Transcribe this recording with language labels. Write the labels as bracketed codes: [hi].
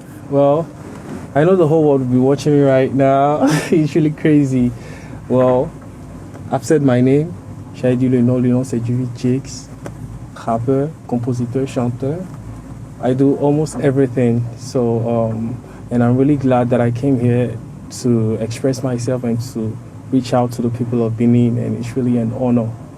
[en] Well, I know the whole world will be watching me right now. It's really crazy. Well, I've said my name. [fr] J'ai dit le nom c'est Juvie Jakes, rappeur, compositeur, chanteur. [en] I do almost everything. So, and I'm really glad that I came here to express myself and to reach out to the people of Benin, and it's really an honor.